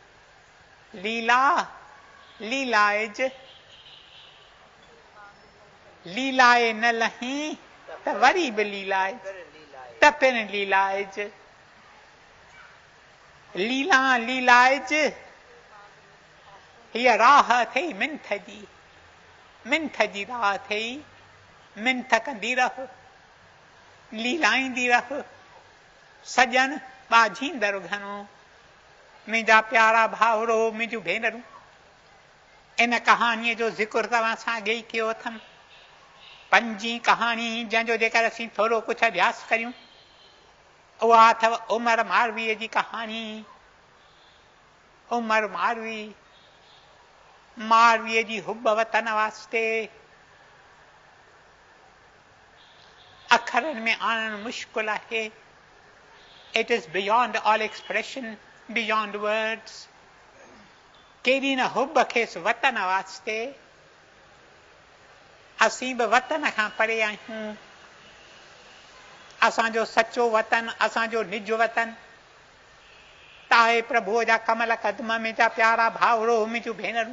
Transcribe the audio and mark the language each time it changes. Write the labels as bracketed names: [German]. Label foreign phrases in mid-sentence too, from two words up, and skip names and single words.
[Sindhi] लीलाए न लही त वरी बि लीलाए, त पिण लीलाइज। लीलाइज हीअ राह अथई मिंथ जी राह अथई, मिंथ कंदी रह, लीलाईंदी रह, सजन बाझींदड़ घणो। मुंहिंजा प्यारा भाउरो, मुंहिंजूं भेनरूं, इन कहाणीअ जो ज़िक्र तव्हां सां अॻे ई कयो अथमि। पंजी कहाणी जंहिंजो जेकर असीं थोरो कुझु अभ्यास करियूं, उहा अथव उमर मारवीअ जी कहाणी। उमर मारवीअ जी हुब वतन वास्ते अखरनि में आणणु मुश्किल आहे। [English] It is beyond all expression, beyond words. [Sindhi] केॾी न हुब खेसि वतन वास्ते। असीं बि वतन खां परे आहियूं। असांजो सचो वतन, असांजो निज वतन ताए प्रभुअ जा कमल कदम में जा प्यारा भाउरो, मुंहिंजूं भेनरूं।